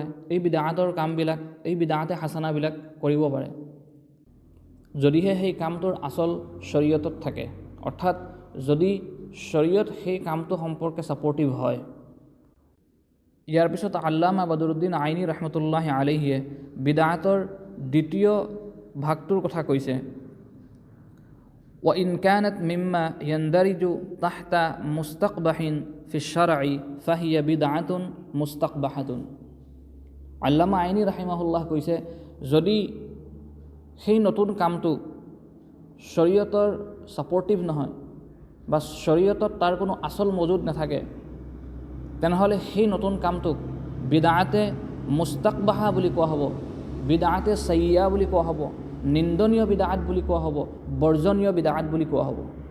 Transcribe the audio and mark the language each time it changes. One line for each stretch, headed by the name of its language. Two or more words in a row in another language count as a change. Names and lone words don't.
Assamese: এই বিদআতৰ কামবিলাক, এই বিদআতে হাসানাবিলাক কৰিব পাৰে, যদিহে সেই কামটোৰ আচল শৰীয়তত থাকে, অৰ্থাৎ যদি শৰীয়ত সেই কামটো সম্পৰ্কে ছাপৰ্টিভ হয়। ইয়াৰ পিছত আল্লামা বদৰুদ্দিন আইনী
Arabic: رحمة الله عليه
Assamese: বিদআতৰ দ্বিতীয় ভাগটোৰ কথা কৈছে,
Arabic: وإن كانت مما يندرج تحت مستقبح في الشرع فهي بدعة مستقبحة।
Assamese: আল্লামা আইনী ৰাহিমাহুল্লাহ কৈছে, যদি সেই নতুন কামটো শৰীয়তৰ ছাপৰ্টিভ নহয় বা শৰীয়তত তাৰ কোনো আচল মজুদ নাথাকে, তেনেহ'লে সেই নতুন কামটোক বিদআতে মুস্তাকবাহা বুলি কোৱা হ'ব, বিদআতে সাইয়্যা বুলি কোৱা হ'ব, নিন্দনীয় বিদআত বুলি কোৱা হ'ব, বৰ্জনীয় বিদআত বুলি কোৱা হ'ব।